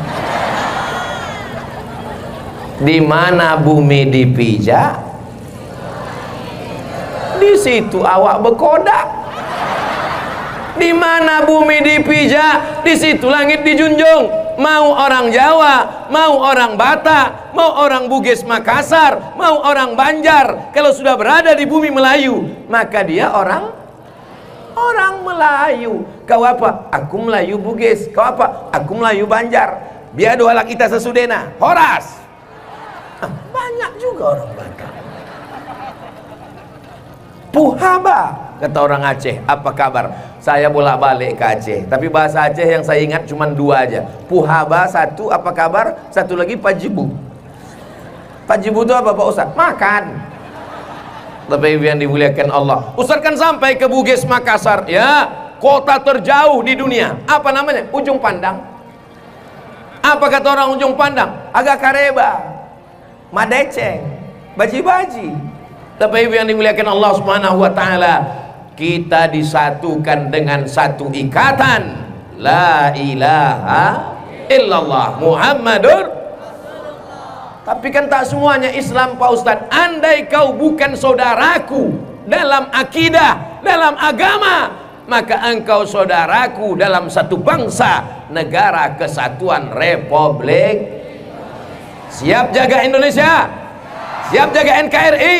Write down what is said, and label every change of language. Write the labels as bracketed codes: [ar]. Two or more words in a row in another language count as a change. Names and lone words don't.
[id] Di mana bumi dipijak, di situ awak berkodak. Di mana bumi dipijak, di situ langit dijunjung. Mau orang Jawa, mau orang Batak, mau orang Bugis Makassar, mau orang Banjar, kalau sudah berada di bumi Melayu, maka dia orang Melayu. Kau apa? Aku Melayu Bugis. Kau apa? Aku Melayu Banjar. Biar dua lak kita sesudena. Horas. Banyak juga orang Batak. Puhaba, kata orang Aceh. Apa kabar? Saya bolak-balik ke Aceh, tapi bahasa Aceh yang saya ingat cuma dua aja. Puhaba satu, apa kabar? Satu lagi pajibu. Pajibu itu apa Pak Ustaz? Makan. Tapi yang dimuliakan Allah, Ustaz kan sampai ke Bugis Makassar, ya, kota terjauh di dunia. Apa namanya? Ujung Pandang. Apa kata orang Ujung Pandang? [bug] Agak kareba, madeceng, [mak] baji-baji. [id] Tapi yang dimuliakan Allah [ar] سبحانه وتعالى, [id] kita disatukan dengan satu ikatan, [ar] لا إله إلا الله محمد. [id] Tapi kan tak semuanya Islam Pak Ustadz. Andai kau bukan saudaraku dalam akidah, dalam agama, maka engkau saudaraku dalam satu bangsa, negara kesatuan Republik. Siap jaga Indonesia? Siap jaga NKRI?